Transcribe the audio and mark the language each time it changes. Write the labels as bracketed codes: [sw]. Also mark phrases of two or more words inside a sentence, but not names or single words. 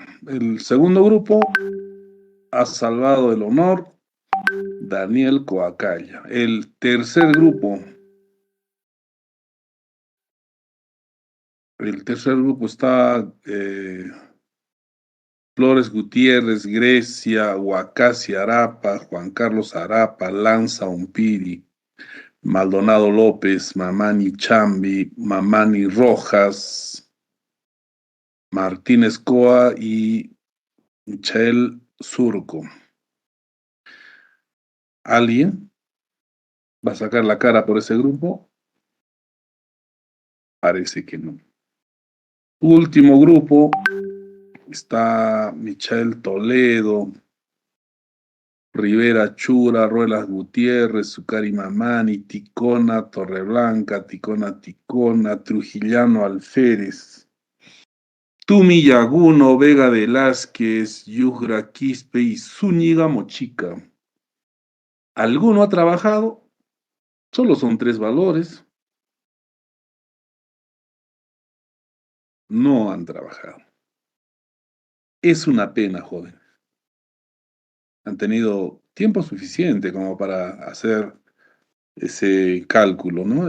[es] El segundo grupo ha salvado el honor Daniel Coacaya. El tercer grupo está Flores Gutiérrez, Grecia, Huacasi Arapa, Juan Carlos Arapa, Lanza Umpiri, Maldonado López, Mamani Chambi, Mamani Rojas, Martínez Coa y Michael Surco. ¿Alguien va a sacar la cara por ese grupo? Parece que no. Último grupo está Michael Toledo, Rivera Chura, Ruelas Gutiérrez, Zucari Mamani, Ticona, Torreblanca, Ticona, Trujillano Alférez, Tumi Yaguno, Vega Velázquez, Yugra Quispe y Zúñiga Mochica. ¿Alguno ha trabajado? Solo son 3 valores. No han trabajado. Es una pena, joven. Han tenido tiempo suficiente como para hacer ese cálculo, ¿no?